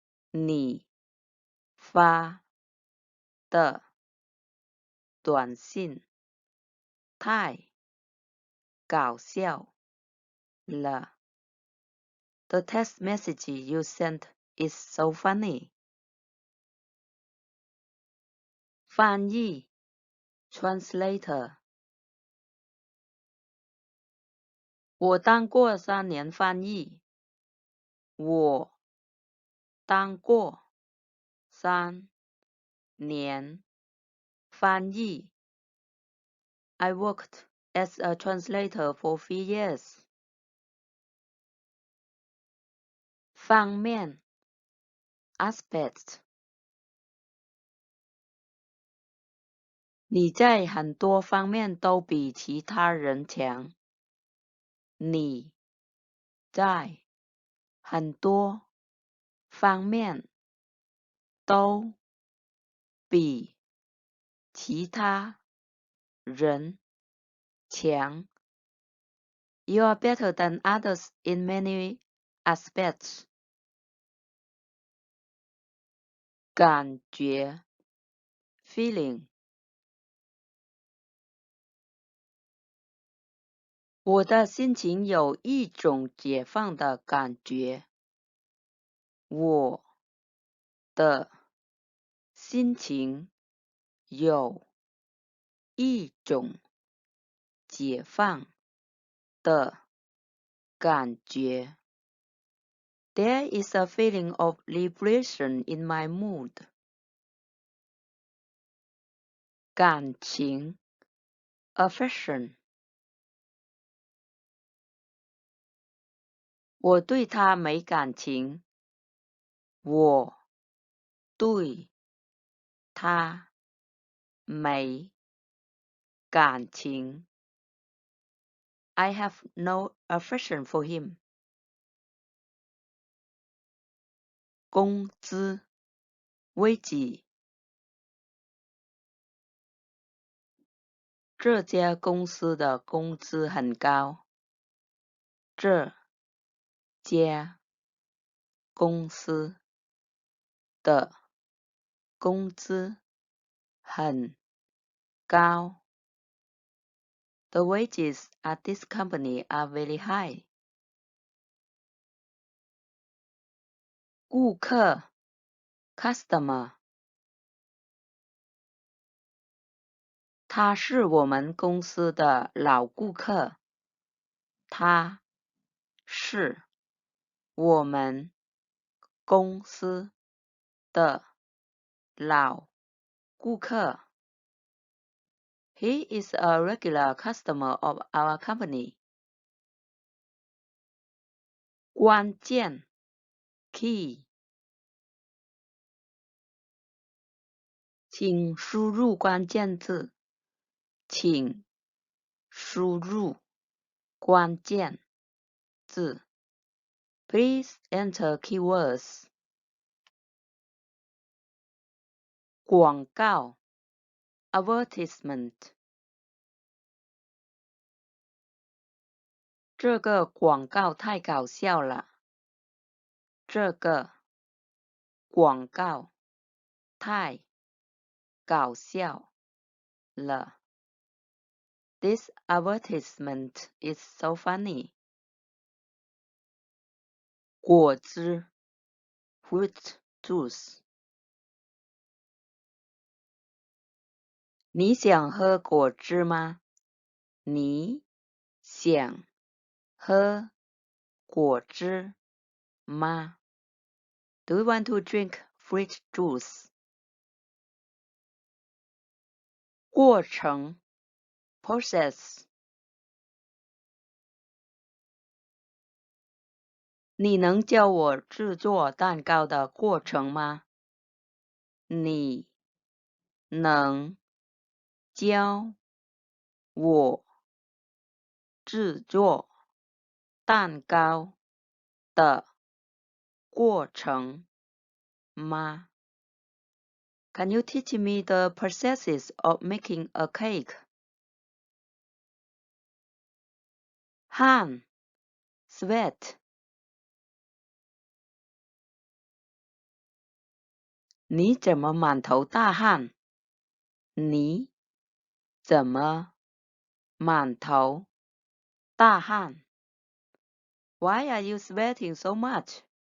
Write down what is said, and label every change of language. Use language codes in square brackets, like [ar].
[zh] 你发的短信太搞笑了。 [en] The text message you sent is so funny. [zh] 翻译 translator 我当过3年翻译。我当过3年翻译。 [en] I worked as a translator for 3 years. [zh] 方面 aspect 你在很多方面都比其他人强。你在很多方面都比其他人强。 [en] You are better than others in many aspects. [zh] 感觉 feeling 我的心情有一种解放的感觉。我的心情有一种解放的感觉。 [en] There is a feeling of liberation in my mood. [zh] 感情 affection 我对他没感情。我对他没感情。 [en] I have no affection for him. [zh] 工资 wage 这家公司的工资很高。这家公司的工资很高。 [en] The wages at this company are very high. [zh] 顾客 customer 他是我们公司的老顾客。他是我们公司的老顾客。 [en] He is a regular customer of our company. [zh] 关键 key 请输入关键字。请输入关键字。 [en] Please enter keywords. [zh] 广告 advertisement 这个广告太搞笑了。这个广告太搞笑了。 [en] This advertisement is so funny. [zh] 果汁 fruit juice 你想喝果汁吗？你想喝果汁吗？ [en] Do you want to drink fruit juice? [zh] 过程 process 你能教我制作蛋糕的过程吗？你能教我制作蛋糕的过程吗？ [en] Can you teach me the processes of making a cake? [zh] 汗 sweat 你怎么满头大汗？你怎么满头大汗？ [en] Why are you sweating so much?